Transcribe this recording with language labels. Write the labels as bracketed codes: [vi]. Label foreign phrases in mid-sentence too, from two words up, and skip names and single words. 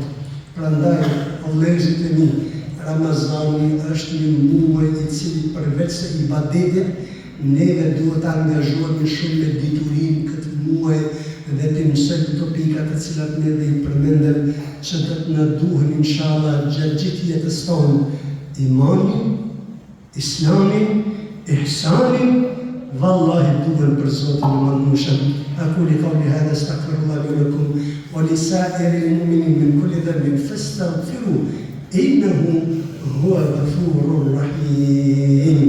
[sq] Prandaj, o vëllezërit e mi, Ramazani është një muaj i cili përveç se ibadetit, neve duhet të angazhohemi shumë me diturinë këtë muaj dhe të mësojmë këto pikat të cilat ne dhe i përmendem që të na duhen inshallah gjatë gjithë jetës tonë. Imanin, Islamin, ihsanin, vallahi duhen për Zotin e Madhëshëm. [ar] أقول قولي هذا أستغفر الله لي ولكم ولسائر المؤمنين من كل ذنب فاستغفروه إنه هو الغفور الرحيم.